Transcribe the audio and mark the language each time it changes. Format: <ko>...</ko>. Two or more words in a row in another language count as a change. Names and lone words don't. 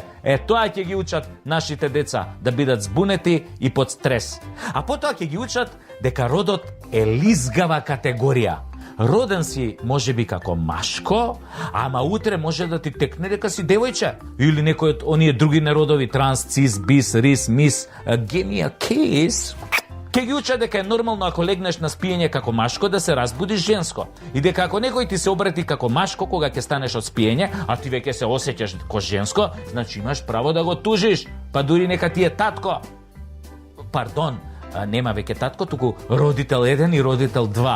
<mk>Тоа ќе ги учат нашите деца, да бидат збунети и под стрес. А потоа ќе ги учат дека родот е лизгава категорија. Роден си може би како машко, ама утре може да ти текне дека си девојче. Или некој од оние други народови, транс, цис, бис, рис,</mk> <en>мис, give me a kiss.</en> <mk>Ке ги уча дека е нормално ако легнеш на спиење како машко да се разбудиш женско. И дека ако некој ти се обрати како машко кога ќе станеш од спиење, а ти веќе се осеќаш ко женско, значи имаш право да го тужиш. Па дури нека ти е татко. Пардон, нема веќе татко, туку родител 1 и родител 2.</mk>